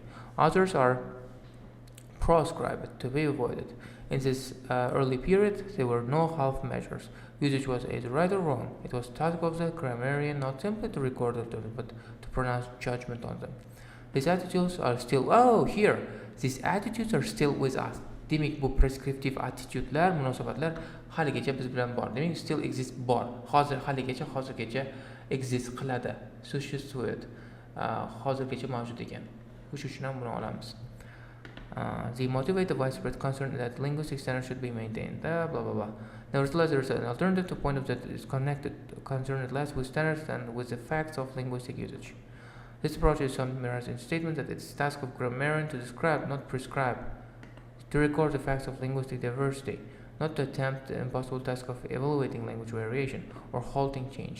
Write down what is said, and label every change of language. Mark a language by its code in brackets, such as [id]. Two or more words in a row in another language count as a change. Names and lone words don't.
[en] Others are proscribed to be avoided. In this early period, there were no half measures. Usage was either right or wrong. It was the task of the grammarian not simply to record them, but to pronounce judgment on them. These attitudes are still, these attitudes are still with us. [uz] Demek, bu [en] prescriptive attitudelar, [uz] munosabatlar haligacha biz bilan bor. Demek, [en] still exist [uz] bor. Hozirgacha exist qiladi. [ru] Sуществует. [uz] Hozirgacha mavjud ekan. Shu uchun ham buni olamiz. [en] They motivate the widespread concern that linguistic standards should be maintained. Blah blah blah. Nevertheless, there is an alternative to point of that is concerned less with standards than with the facts of linguistic usage. This approach is summarized in statement that it's the task of grammarian to describe, not prescribe, to record the facts of linguistic diversity, not to attempt the impossible task of evaluating language variation or halting change.